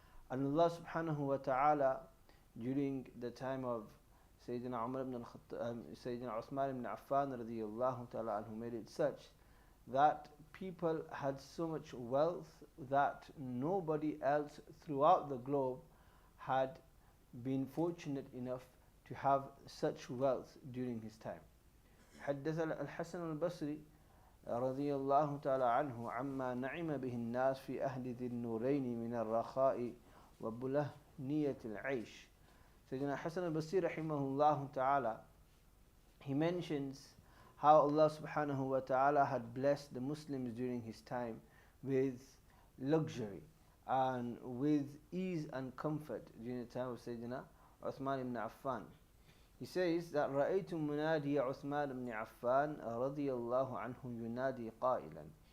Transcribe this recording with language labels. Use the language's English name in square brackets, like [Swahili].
[English] And Allah subhanahu wa ta'ala, during the time of Sayyidina Uthman ibn Affan radiyallahu ta'ala anhu, made it such that people had so much wealth that nobody else throughout the globe had been fortunate enough to have such wealth during his time. [Arabic] حدث الحسن البصري رضي الله تعالى عنه عما نعم به الناس في أهل ذي النورين من الرخاء وبلهنية العيش. [English] Sayyidina Hasan al-Basri rahimahullah ta'ala, he mentions how Allah subhanahu wa ta'ala had blessed the Muslims during his time with luxury and with ease and comfort during the time of Sayyidina Uthman ibn Affan. He says that [Arabic] رأيت منادي عثمان بن عفان رضي الله عنه ينادي قائلا.